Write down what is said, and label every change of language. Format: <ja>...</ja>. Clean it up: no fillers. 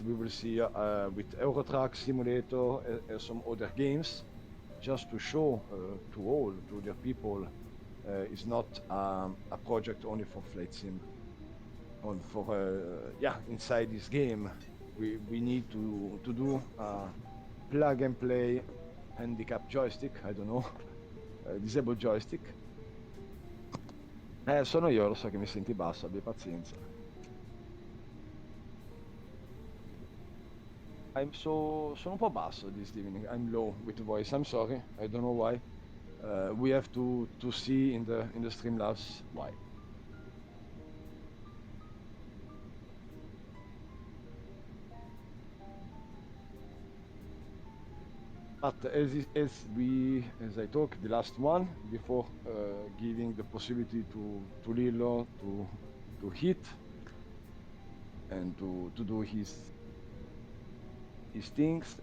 <en>We will see with Eurotrack Simulator some other games, just to show to the people it's not a project only for flight sim. And for yeah, inside this game we need to do plug and play handicap joystick. I don't know, disable joystick.</en> <it>Sono io, lo so che mi senti basso, abbi pazienza. Sono un po' basso this evening.</it> <en>I'm low with the voice. I'm sorry. I don't know why. We have to see in the Streamlabs why. But as I talked the last one before, giving the possibility to LIRQ to hit and to do his things.</en>